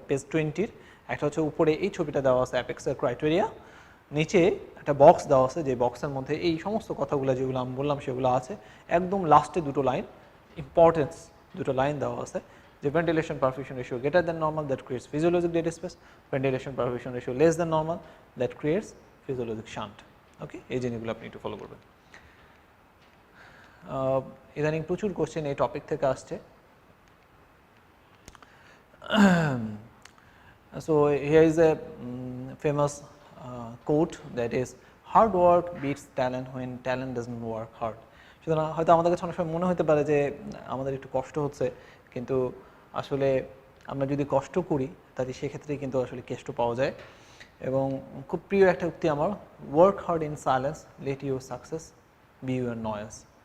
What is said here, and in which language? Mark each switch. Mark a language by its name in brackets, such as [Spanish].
[Bangla] Page 20-র একটা হচ্ছে উপরে এই ছবিটা দেওয়া আছে অ্যাপেক্সের ক্রাইটেরিয়া, নিচে একটা বক্স দেওয়া আছে যে বক্সের মধ্যে এই সমস্ত কথাগুলো যেগুলো আমি বললাম সেগুলো আছে, একদম লাস্টে দুটো লাইন ইম্পর্টেন্স, দুটো লাইন দেওয়া আছে যে [English] Ventilation perfusion ratio greater than normal, that creates physiologic dead space, ventilation perfusion ratio less than normal, that creates physiologic shunt. [Bangla] ওকে, এই জিনিসগুলো আপনি একটু ফলো করবেন। ইদানিং প্রচুর কোশ্চেন এই টপিক থেকে আসছে। [English] So here is a famous quote, that is, hard work beats talent when talent doesn't work hard. [Bangla] সুতরাং হয়তো আমাদের কাছে অনেক সময় মনে হতে পারে যে আমাদের একটু কষ্ট হচ্ছে, কিন্তু আসলে আমরা যদি কষ্ট করি তাহলে সেক্ষেত্রে কিন্তু আসলে কেষ্ট পাওয়া যায়। এবং খুব প্রিয় একটা উক্তি আমার, [English] Work hard in silence let your success be your noise.